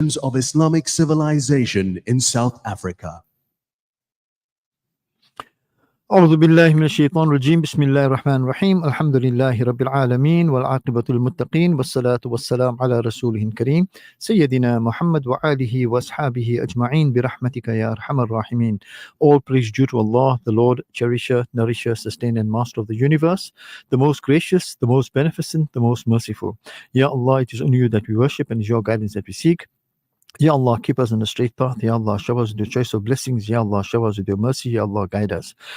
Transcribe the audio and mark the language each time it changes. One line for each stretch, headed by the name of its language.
English: foundations of Islamic civilization in South Africa.
Arabic: أعوذ بالله من الشيطان الرجيم بسم الله الرحمن الرحيم الحمد لله رب العالمين والعاقبة للمتقين والصلاة والسلام على رسوله الكريم سيدنا محمد وآله وأصحابه أجمعين برحمتك يا أرحم الراحمين.
English: All praise due to Allah, the Lord, cherisher, nourisher, sustainer and master of the universe, the most gracious, the most beneficent, the most merciful. Ya Allah, it is only you that we worship and it is your guidance that we seek. Ya Allah, keep us on the straight path. Ya Allah, shower us with your choice of blessings. Ya Allah, shower us with your mercy. Ya Allah, guide us.